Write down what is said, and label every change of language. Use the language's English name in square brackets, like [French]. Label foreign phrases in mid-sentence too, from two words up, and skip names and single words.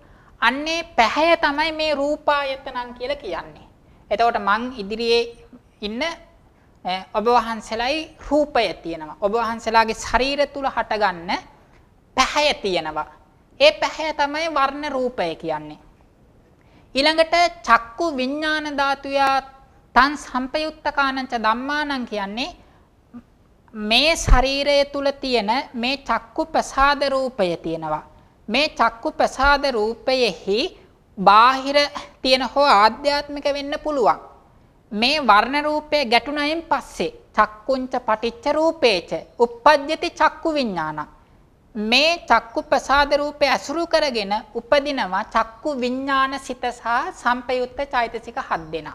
[Sinhala] අන්නේ පැහැය තමයි මේ රූපායතනං කියලා කියන්නේ. එතකොට මං ඉදිරියේ ඉන්න ඔබ වහන්සේලායි රූපය තියෙනවා. ඔබ වහන්සේලාගේ ශරීර තුල හටගන්න පැහැය තියෙනවා. ඒ පැහැය තමයි වර්ණ රූපය කියන්නේ. ඊළඟට [Pali] චක්කු විඥාන ධාතුය තං සම්පයුත්තකානංච ධම්මානං [Sinhala] කියන්නේ මේ ශරීරය තුල තියෙන මේ චක්කු ප්‍රසාද රූපය තියෙනවා. මේ චක්කු ප්‍රසාද රූපයෙහි බාහිර තියෙන හෝ ආධ්‍යාත්මික වෙන්න පුළුවන්. මේ වර්ණ රූපය ගැටුණයින් පස්සේ [Pali] චක්කුංච පටිච්ච රූපේච uppajjati චක්කු විඥානං [Sinhala] මේ චක්කු ප්‍රසාද රූපය අසුරු කරගෙන උපදිනවා චක්කු විඥාන සිත සහ සංපයුත්ත චෛතසික 7 දෙනා.